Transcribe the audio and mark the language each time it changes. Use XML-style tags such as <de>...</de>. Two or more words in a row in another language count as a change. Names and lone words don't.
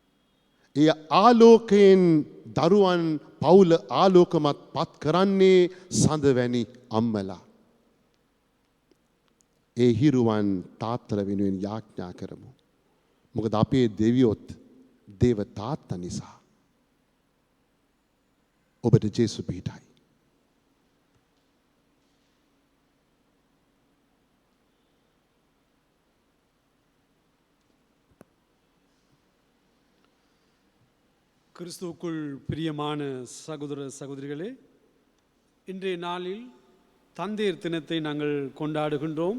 <si>ඒ ආලෝකයෙන් දරුවන් පවුල ආලෝකමත් පත් කරන්නේ සඳවැනි අම්මලා. ඒ හිරුවන් තාත්තල වෙනුවෙන් යාඥා කරමු. මොකද අපේ දෙවියොත් දේව තාත්තා නිසා. ඔබට ජේසු පිහිටයි.</si> <ta>கிறிஸ்துவுக்குள் பிரியமான சகோதர சகோதரிகளே, இன்றைய நாளில் தந்தையர் தினத்தை நாங்கள் கொண்டாடுகின்றோம்.</ta>